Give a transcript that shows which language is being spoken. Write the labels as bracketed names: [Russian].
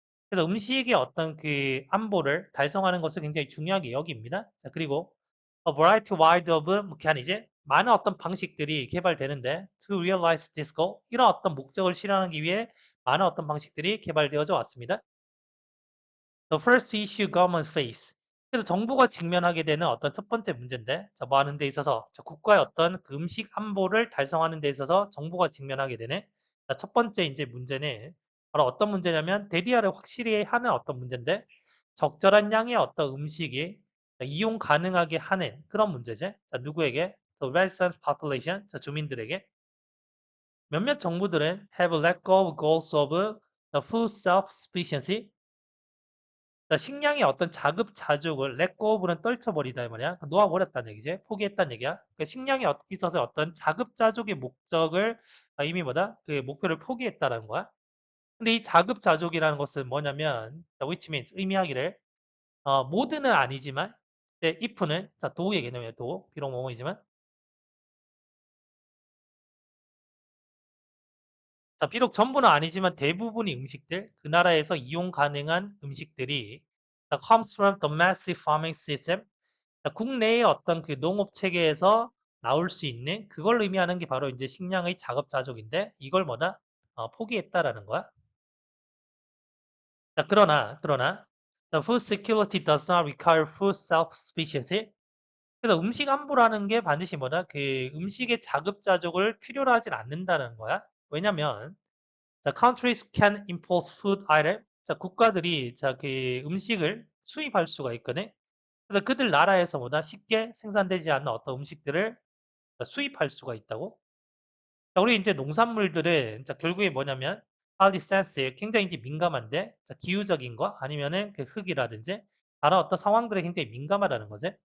[Korean] 그래서 음식의 어떤 그 안보를 달성하는 것을 굉장히 중요하게 여깁니다. 자, 그리고 [English] a variety wide of [Korean] 뭐 그게 아니지 많은 어떤 방식들이 개발되는데 [English] to realize this goal [Korean] 이런 어떤 목적을 실현하기 위해 많은 어떤 방식들이 개발되어져 왔습니다. [English] The first issue government face. [Korean] 그래서 정부가 직면하게 되는 어떤 첫 번째 문제인데, 자, 뭐 하는 데 있어서 국가의 어떤 그 음식 안보를 달성하는 데 있어서 정부가 직면하게 되는 자, 첫 번째 이제 문제는 바로 어떤 문제냐면 대디아를 확실히 하는 어떤 문제인데, 적절한 양의 어떤 음식이 이용 가능하게 하는 그런 문제지. 자, 누구에게? [English] The resident population, [Korean] 자, 주민들에게. 몇몇 정부들은 [English] have let go of goals of the food self-sufficiency [Korean] 자, 식량의 어떤 자급자족을 [English] let go of [Korean] 는 떨쳐버리다 이 말이야. 놓아버렸다는 얘기지. 포기했다는 얘기야. 그 식량에 있어서 어떤 자급자족의 목적을 이미 뭐다? 그 목표를 포기했다라는 거야. 근데 이 자급자족이라는 것은 뭐냐면 [English] which means [Korean] 의미하기를 모두는 아니지만 if는 자 도의 개념이에요. 도 비록 뭐뭐이지만 자 비록 전부는 아니지만 대부분의 음식들 그 나라에서 이용 가능한 음식들이 [English] comes from the massive farming system [Korean] 국내의 어떤 그 농업 체계에서 나올 수 있는 그걸 의미하는 게 바로 이제 식량의 자급자족인데 이걸 뭐다? 포기했다라는 거야. 자, 그러나 [English] the food security does not require food self-sufficiency. [Korean] 그래서 음식 안보라는 게 반드시 뭐다? 그 음식의 자급자족을 필요로 하진 않는다는 거야. 왜냐면 자, [English] countries can import food item. [Korean] 자, 국가들이 자, 그 음식을 수입할 수가 있거든. 그래서 그들 나라에서 보다 쉽게 생산되지 않는 어떤 음식들을 수입할 수가 있다고. 자, 우리 이제 농산물들은 자, 결국에 뭐냐면 [English] highly sensitive, [Korean] 굉장히 이제 민감한데 자, 기후적인 거 아니면은 그 흙이라든지 다른 어떤 상황들에 굉장히 민감하다는 거지.